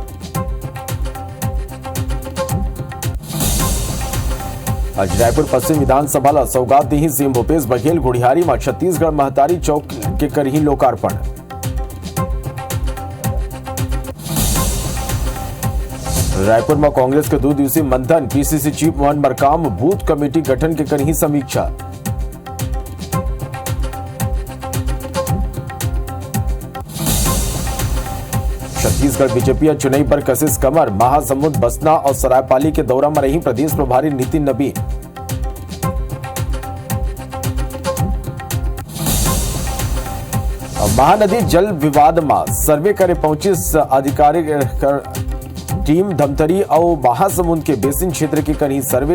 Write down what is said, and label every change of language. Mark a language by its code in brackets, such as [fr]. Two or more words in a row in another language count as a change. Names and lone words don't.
[hne] आज रायपुर पश्चिम विधानसभा ला सौगात दी सीएम भूपेश बघेल, गुड़ियारी में छत्तीसगढ़ महतारी चौक के करही लोकार्पण। रायपुर में कांग्रेस के 2 दिवसीय मंथन, पीसीसी चीफ मोहन मरकाम बूथ कमेटी गठन के करही समीक्षा। छत्तीसगढ़ बीजेपी चुनाई पर कशिश कमर, महासमुंद, बसना और सरायपाली के दौरा में रही प्रदेश प्रभारी नितिन नबी। महानदी जल विवाद में सर्वे करे पहुंची अधिकारी टीम, धमतरी और महासमुंद के बेसिन क्षेत्र की करी सर्वे।